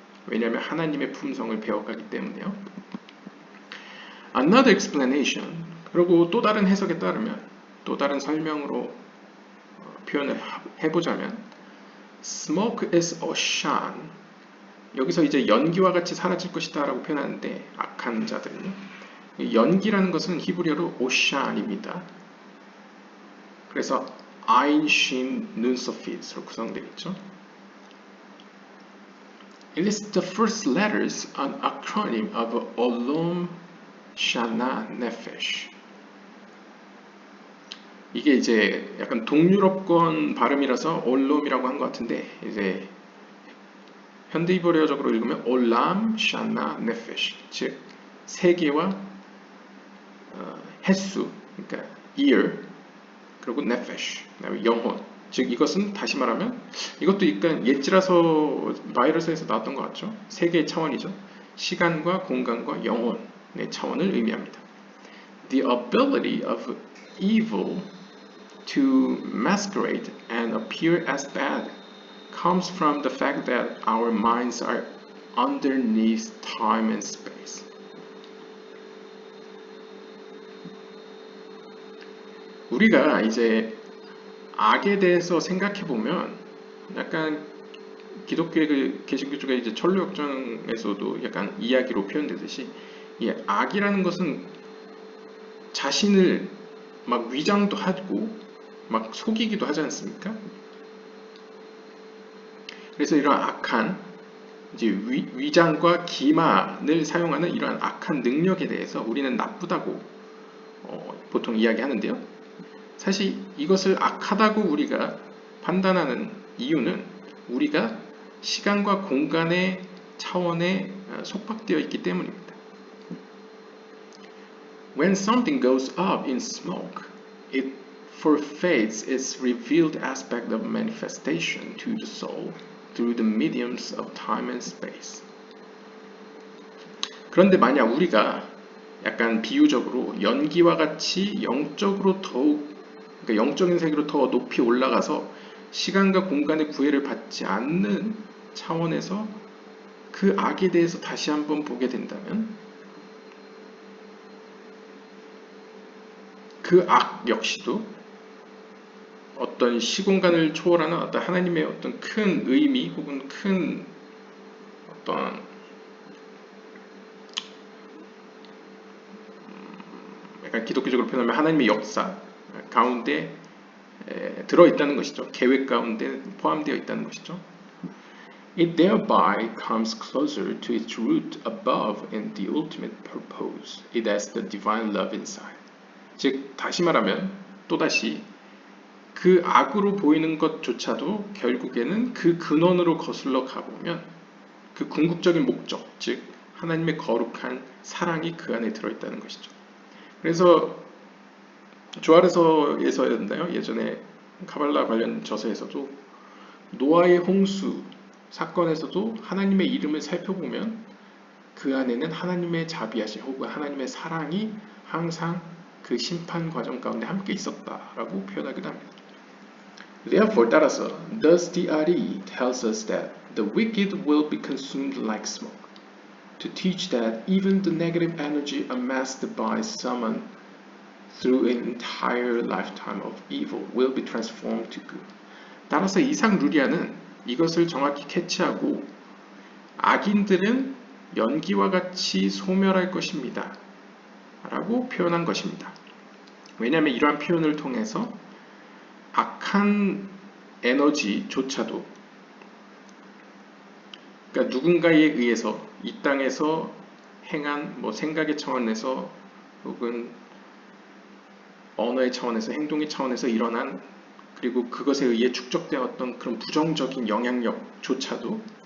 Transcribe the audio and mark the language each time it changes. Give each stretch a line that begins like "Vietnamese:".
Korean: 왜냐하면 하나님의 품성을 배워가기 때문에요.
English: Another explanation,
Korean: 그리고 또 다른 해석에 따르면, 또 다른 설명으로 표현을 해보자면,
English: smoke is ocean.
Korean: 여기서 이제 연기와 같이 사라질 것이다 라고 표현하는데, 악한 자들은요, 연기라는 것은 히브리어로 오샨입니다. 그래서 아인, 신, 눈, 소핏으로 구성되어 있죠.
English: It is the first letters, an acronym of Olam, Shana, Nefesh.
Korean: 이게 이제 약간 동유럽권 발음이라서 올롬이라고 한 것 같은데, 이제 현대 히브리어적으로 읽으면 올람, 샤나, 네페시, 즉 세계와 횟수, 그러니까 year, 그리고 네페시, 영혼. 즉 이것은 다시 말하면 이것도 약간 옛지라서 바이러스에서 나왔던 것 같죠. 세계의 차원이죠. 시간과 공간과 영혼의 차원을 의미합니다.
English: The ability of evil to masquerade and appear as bad comes from the fact that our minds are underneath time and space.
Korean: 우리가 이제 악에 대해서 생각해 보면 약간 기독교의 개신교 쪽에 이제 천루역정에서도 약간 이야기로 표현되듯이, 이 악이라는 것은 자신을 막 위장도 하고 막 속이기도 하지 않습니까? 그래서 이러한 악한 이제 위장과 기만을 사용하는 이러한 악한 능력에 대해서 우리는 나쁘다고 보통 이야기하는데요. 사실 이것을 악하다고 우리가 판단하는 이유는 우리가 시간과 공간의 차원에 속박되어 있기 때문입니다.
English: When something goes up in smoke, it forfeits its revealed aspect of manifestation to the soul through the mediums of time and space.
Korean: 그런데 만약 우리가 약간 비유적으로 연기와 같이 영적으로 더욱, 그러니까 영적인 세계로 더 높이 올라가서 시간과 공간의 구애를 받지 않는 차원에서 그 악에 대해서 다시 한번 보게 된다면, 그 악 역시도 어떤 시공간을 초월하는 어떤 하나님의 어떤 큰 의미 혹은 큰 어떤 약간 기독교적으로 표현하면 하나님의 역사, 가운데 들어있다는 것이죠. 계획 가운데 포함되어 있다는 것이죠.
English: It thereby comes closer to its root above and the ultimate purpose. It has the divine love inside.
Korean: 즉 다시 말하면 또다시 그 악으로 보이는 것조차도 결국에는 그 근원으로 거슬러 가보면 그 궁극적인 목적, 즉 하나님의 거룩한 사랑이 그 안에 들어있다는 것이죠. 그래서 조아르서에서였나요? 예전에 카발라 관련 저서에서도 노아의 홍수 사건에서도 하나님의 이름을 살펴보면 그 안에는 하나님의 자비하심 혹은 하나님의 사랑이 항상 그 심판 과정 가운데 함께 있었다라고 표현하기도 합니다.
English: Therefore,
Korean: 따라서
English: thus the Ari tells us that the wicked will be consumed like smoke, to teach that even the negative energy amassed by someone through an entire lifetime of evil will be transformed to good.
Korean: 따라서 이상 루리아는 이것을 정확히 캐치하고 악인들은 연기와 같이 소멸할 것입니다 라고 표현한 것입니다. 왜냐하면 이러한 표현을 통해서 악한 에너지조차도 그러니까 누군가에 의해서 이 땅에서 행한 생각의 차원에서 혹은 언어의 차원에서 행동의 차원에서 일어난 그리고 그것에 의해 축적되었던 그런 부정적인 영향력조차도